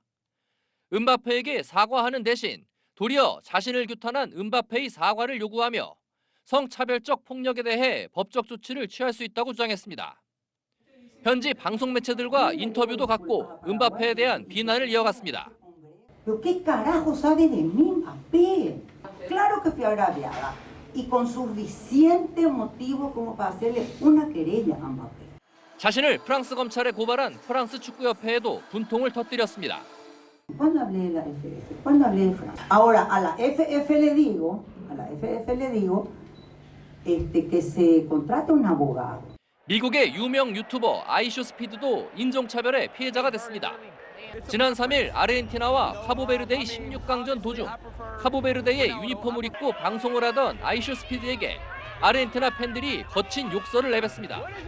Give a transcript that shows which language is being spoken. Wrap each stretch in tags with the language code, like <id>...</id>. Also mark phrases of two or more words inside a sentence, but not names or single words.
<ko>음바페에게 사과하는 대신 도리어 자신을 규탄한 음바페의 사과를 요구하며 성차별적 폭력에 대해 법적 조치를 취할 수 있다고 주장했습니다. 현지 방송 매체들과 인터뷰도 갖고 음바페에 대한 비난을 이어갔습니다.</ko> <es>¿Qué carajo sabe de mí, Mbappé? Claro que fui agraviada y con suficiente motivo como para hacerle una querella a Mbappé.</es> <ko>자신을 프랑스 검찰에 고발한 프랑스 축구협회에도 분통을 터뜨렸습니다.</ko> <es>¿Cuándo hablé de la FF? ¿Cuándo hablé de Francia? Ahora a la FF le digo, que se contrate un abogado.</es> <ko>미국의 유명 유튜버 아이쇼 스피드도 인종차별의 피해자가 됐습니다. 지난 3일 아르헨티나와 카보베르데의 16강전 도중 카보베르데의 유니폼을 입고 방송을 하던 아이쇼 스피드에게 아르헨티나 팬들이 거친 욕설을 내뱉습니다.</ko>